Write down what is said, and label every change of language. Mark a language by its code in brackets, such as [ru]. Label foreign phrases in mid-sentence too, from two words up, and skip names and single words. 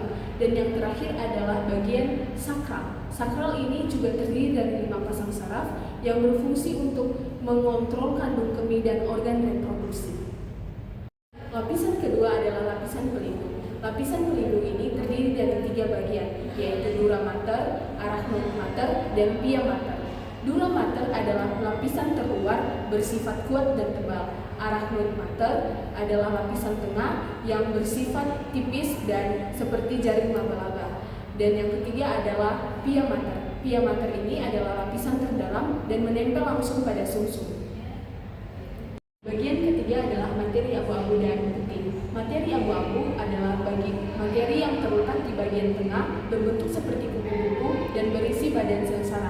[id] Dan yang terakhir adalah bagian sakral. Sakral ini juga terdiri dari 5 pasang saraf yang berfungsi untuk mengontrol kandung kemih dan organ reproduksi. Lapisan kedua adalah lapisan pelindung. Lapisan pelindung ini terdiri dari 3 bagian, yaitu dura mater, arachnoid mater, dan pia mater. Dura mater adalah lapisan terluar bersifat kuat dan tebal. Arachnoid mater adalah lapisan tengah yang bersifat tipis dan seperti jaring laba-laba. Dan yang ketiga adalah pia mater. Pia mater ini adalah lapisan terdalam dan menempel langsung pada sumsum. Bagian ketiga adalah materi abu-abu dan putih. Materi abu-abu adalah materi yang terletak di bagian tengah, berbentuk seperti kupu-kupu dan berisi badan sel saraf.